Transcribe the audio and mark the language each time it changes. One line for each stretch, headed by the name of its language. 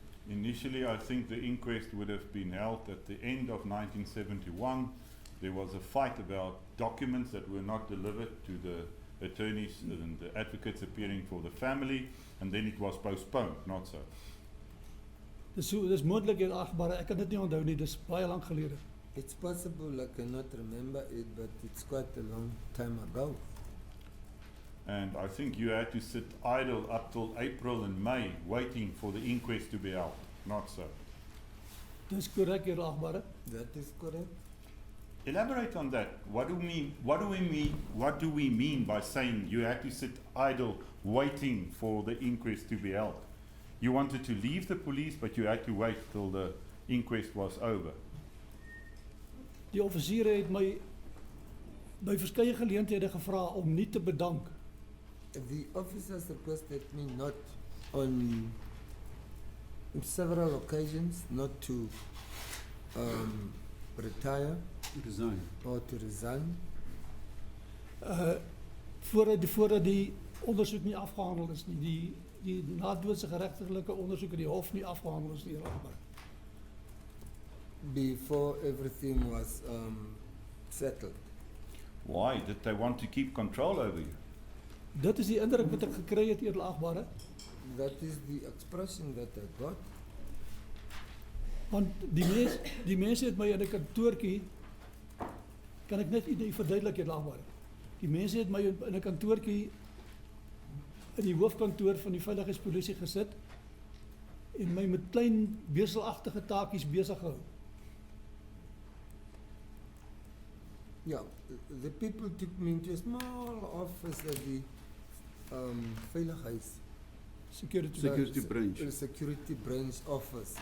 English: Initially, I think the inquest would have been held at the end of 1971. There was a fight about documents that were not delivered to the attorneys and the advocates appearing for the family, and then it was postponed, not so?
Afrikaans: Dis moontlik, edelagbare. Ek kan dit nie onthou nie, dis baie lank gelede.
English: It's possible I cannot remember it, but it's quite a long time ago. And I think you had to sit idle up till April and May, waiting for the inquest to be held, not so?
Afrikaans: Dis korrek, edelagbare.
English: That is correct. Elaborate on that. What do we mean by saying you had to sit idle, waiting for the inquest to be held? You wanted to leave the police, but you had to wait till the inquest was over.
Afrikaans: Die offisiere het my by verskeie geleenthede gevra om nie te bedank.
English: The officers requested me not on several occasions not to retire Resign. or to resign
Afrikaans: Voordat die ondersoek nie afgehandel is nie, die nadoodse geregtelike ondersoek in die hof nie afgehandel is nie, edelagbare.
English: before everything was settled. Why? Did they want to keep control over you?
Afrikaans: Dit is die indruk wat ek gekry het, edelagbare.
English: That is the expression that I got.
Afrikaans: Want die mense het my in 'n kantoortjie, kan ek net nie verduidelik, edelagbare. Die mense het my in 'n kantoortjie in die hoofkantoor van die veiligheidspolisie gesit en my met klein beselagtige taakies besig gehou.
English: Yeah, the people took me into a small office at the veiligheids Security branch. security branch office.